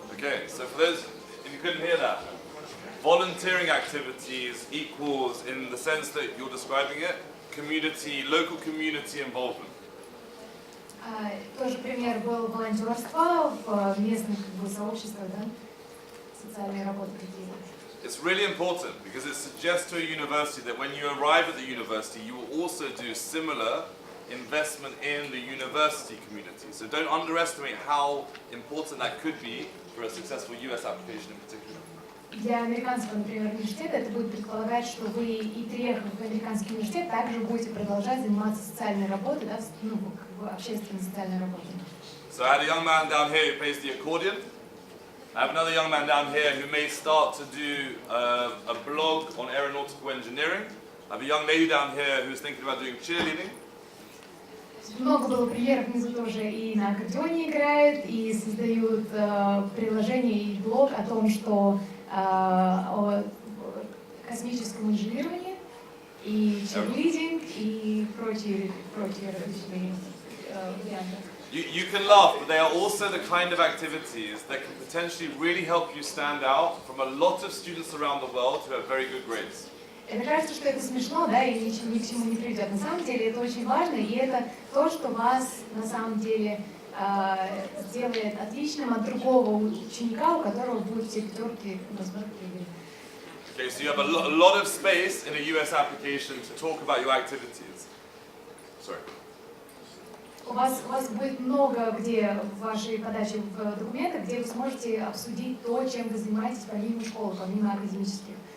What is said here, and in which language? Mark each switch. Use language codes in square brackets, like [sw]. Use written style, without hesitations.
[en] Okay, so for those, if you couldn't hear that, volunteering activities equals, in the sense that you're describing it, community, local community involvement. [ru] Тоже пример был волонтерства в местных сообществах, да, социальные работы какие-то. [en] It's really important because it suggests to a university that when you arrive at the university, you will also do similar investment in the university community. So don't underestimate how important that could be for a successful US application in particular. [ru] Для американского, например, университета это будет предполагать, что вы и приехав в американский университет, также будете продолжать заниматься социальной работой, да, ну, как бы общественной социальной работой. [en] So I had a young man down here who plays the accordion. I have another young man down here who may start to do a blog on aeronautical engineering. I have a young lady down here who's thinking about doing cheerleading. [ru] Много было примеров, внизу тоже и на аккордеоне играют, и создают приложение и блог о том, что о космическом инженерировании, и чирлидинг, и прочие различные варианты. [en] You can laugh, but they are also the kind of activities that can potentially really help you stand out from a lot of students around the world who have very good grades. [ru] Это кажется, что это смешно, да, и ни к чему не приведет. На самом деле это очень важно, и это то, что вас на самом деле сделает отличным от другого ученика, у которого будут все пятерки, возможно, или... [en] Okay, so you have a lot of space in a US application to talk about your activities. Sorry. [ru] У вас будет много где в вашей подаче в документах, где вы сможете обсудить то, чем вы занимаетесь помимо школы, помимо академических.